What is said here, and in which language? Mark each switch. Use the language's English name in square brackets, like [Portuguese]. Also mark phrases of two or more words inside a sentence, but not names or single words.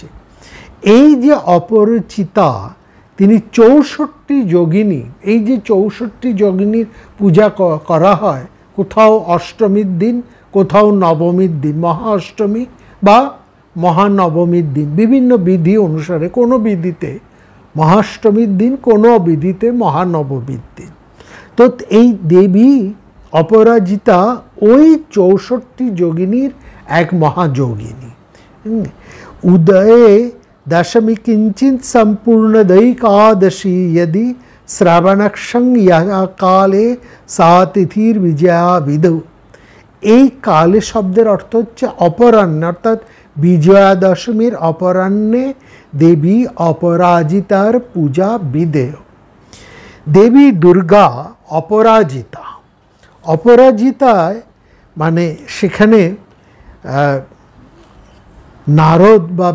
[Bangla] এই যে অপরাজিতা, তিনি 64 যোগিনী, এই যে 64 যোগিনীর পূজা করা হয়, কোথাও অষ্টমীর দিন, কোথাও নবমীর দিন, মহা অষ্টমী বা মহানবমীর দিন, বিভিন্ন বিধি অনুসারে, কোনো বিধিতে মহাষ্টমীর দিন, কোনো বিধিতে মহানবমীর দিন। তো এই দেবী অপরাজিতা ওই 64 যোগিনীর এক মহাযোগিনী। [Sanskrit] উদয়ে दशमी किंचित संपूर्ण दैकादशी यदि श्रावणक्षं या काले सा तिथिर विजया विधु। [Bangla] এই কালে শব্দের অর্থ হচ্ছে অপরাহ্ন, অর্থাৎ বিজয়া দশমীর অপরাহ্নে দেবী অপরাজিতার পূজা বিধেয়। দেবী দুর্গা অপরাজিতা, অপরাজিতায় মানে সেখানে নারদ বা